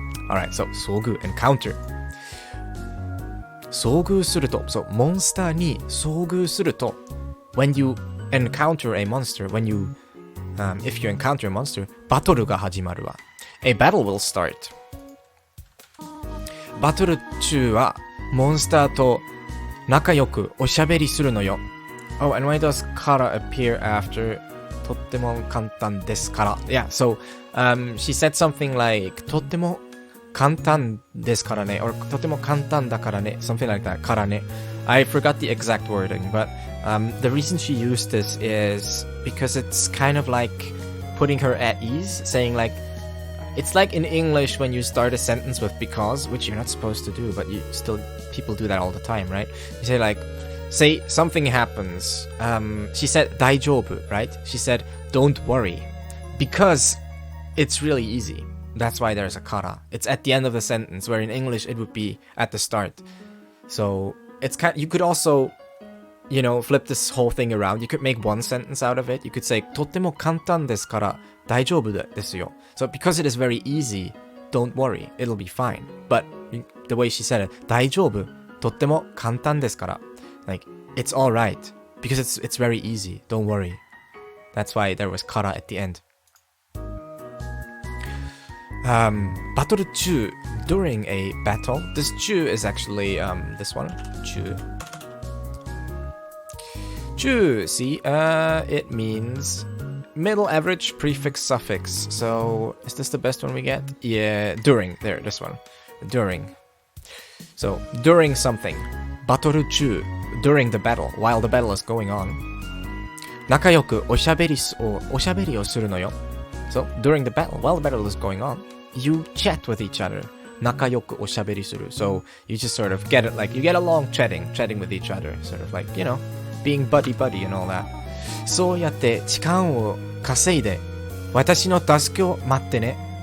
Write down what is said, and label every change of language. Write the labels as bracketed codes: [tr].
[en] Alright, so 遭遇 encounter. [ja] 遭遇すると [en] so [ja] モンスターに遭遇すると [en] when you encounter a monster, when you if you encounter a monster, [ja] バトルが始まるわ. [en] A battle will start. [ja] バトル中はモンスターと仲良くおしゃべりするのよ. [en] Oh, and why does kara appear after [ja] とっても簡単ですから? [en] Yeah, so she said something like [ja] とっても簡単ですからね [en] or [ja] とても簡単だからね [en] something like that [ja] からね [en] I forgot the exact wording, but the reason she used this is because it's kind of like putting her at ease, saying like it's like in English when you start a sentence with because, which you're not supposed to do, but people do that all the time, right? You say like, say something happens. She said 大丈夫, right? She said don't worry, because it's really easy. That's why there's a kara. It's at the end of the sentence, where in English it would be at the start. So it's you could also, you know, flip this whole thing around. You could make one sentence out of it. You could say [ja] とっても簡単ですから大丈夫ですよ. [en] So because it is very easy, don't worry, it'll be fine. But the way she said it, [ja] 大丈夫とっても簡単ですから [en] like it's all right because it's very easy. Don't worry. That's why there was kara at the end. バトル中 during a battle. This 中 is actually this one. [ja] 中. [en] 中, see, it means middle, average, prefix, suffix. So is this the best one we get? Yeah, during. There, this one. During. So during something. バトル中 during the battle, while the battle is going on. [ja] 仲良くおしゃべりをするのよ. [en] So during the battle, while the battle is going on, you chat with each other. [ja] 仲良くおしゃべりする. [en] So you just sort of get it, like you get along chatting with each other, sort of like, you know, being buddy and all that. [ja] そうやって時間を稼いで私の助けを待ってね.